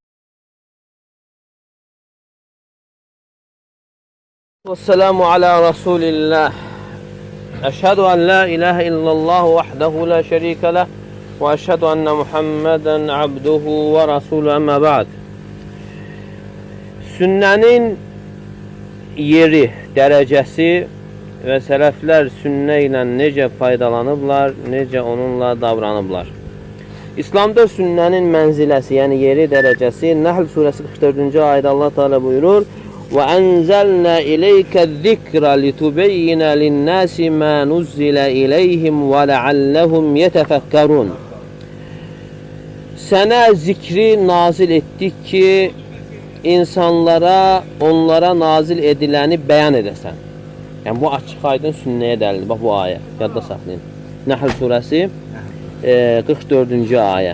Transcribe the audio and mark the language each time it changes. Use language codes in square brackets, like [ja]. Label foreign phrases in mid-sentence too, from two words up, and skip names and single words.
[ar] والسلام على رسول الله. أشهد أن لا إله إلا الله وحده لا شريك له وأشهد أن محمدا عبده ورسوله أما بعد. [az] Sünnənin yeri, dərəcəsi və sələflər sünnə ilə necə faydalanıblar, necə onunla davranıblar. İslamda sünnənin mənziləsi, yəni yeri, dərəcəsi Nəhl surəsi 44-cü ayədə Allah Teala buyurur: [ar] وَأَنْزَلْنَا إِلَيْكَ الذِّكْرَ لِتُبَيِّنَ لِلنَّاسِ مَا نُزِّلَ إِلَيْهِمْ وَلَعَلَّهُمْ يَتَفَكَّرُونَ. [az] Sənə zikri nazil etdik ki, insanlara, onlara nazil ediləni bəyan edəsən. Yəni, bu açıq aydın sünnəyə dəlildir. Bax, bu ayə, yadda saxlayın. Nəhl surəsi 44-cü ayə.